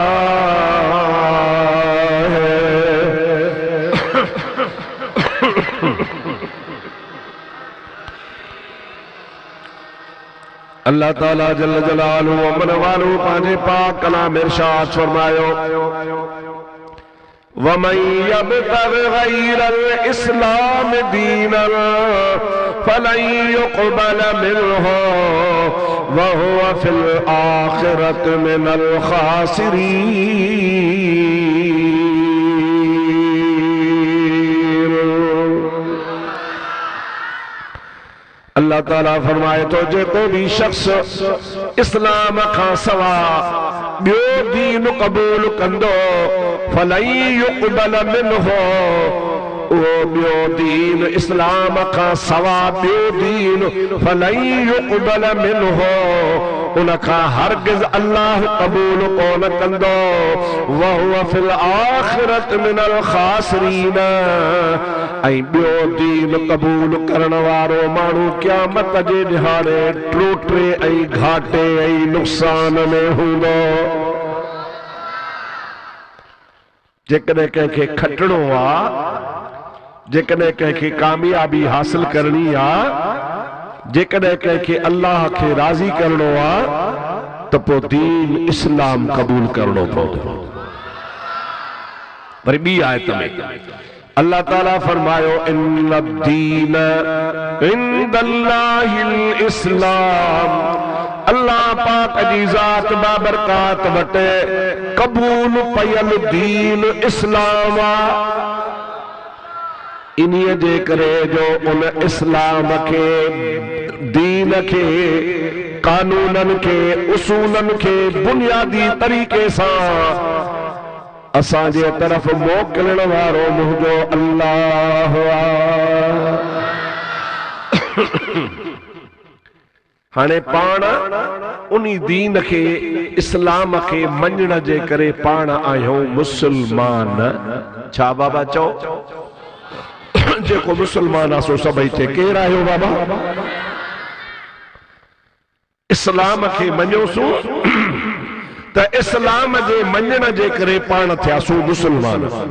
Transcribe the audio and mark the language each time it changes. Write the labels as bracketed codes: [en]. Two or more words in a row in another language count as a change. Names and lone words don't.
[sd] अल्लाह ताला [ar] جل جلاله [sd] अमन वालू पांजे पाक कलाम इरशाद फरमायो [ar] ومن يبتغ غير الإسلام دينا فلن يقبل منه وهو في الآخرة من الخاسرين. [sd] अल्लाह ताला फरमाए तो जेको भी शख्स इस्लाम खां सवा ॿियो दीन क़बूल कंदो [ar] فلن يقبل منه, [sd] वो ॿियो दीन इस्लाम खां सवा ॿियो दीन [ar] فلن يقبل منه, [sd] उनखां हरगिज़ अल्लाह क़बूल कोन कंदो। [ar] وهو في الآخرة من الخاسرين, [sd] ऐं ॿियो दीन क़बूल करण वारो माण्हू क़यामत जे ॾिहाड़े टोटे ऐं घाटे ऐं नुक़सान में हूंदो। जेकॾहिं कंहिंखे खटणो आहे, जेकॾहिं कंहिंखे कामयाबी हासिल करणी आहे, जेकॾहिं कंहिंखे अल्लाह खे राज़ी करणो आहे त पोइ दीन इस्लाम क़बूल करणो पवंदो। वरी ॿी आयत में अल्लाह ताला फरमायो [ar] إن الدين عند الله الإسلام, [sd] अल्लाह पाक जी ज़ात बाबरकात वटे क़बूल पयल दीन इस्लाम आहे। इन्हीअ जे करे जो उन इस्लाम के दीन के कानूनन के उसूलन के बुनियादी तरीके सां असांजे तरफ मोकिलण वारो मुंहिंजो अल्लाह आहे। हाणे पाण उन्ही दीन के इस्लाम के मञण जे करे पाण आहियूं मुसलमान। छा बाबा चओ? जेको मुसलमान आहे सो सभई थे केरु आहियो बाबा? इस्लाम के मञोसूं त इस्लाम जे मञण जे करे पाण थियासूं मुसलमान।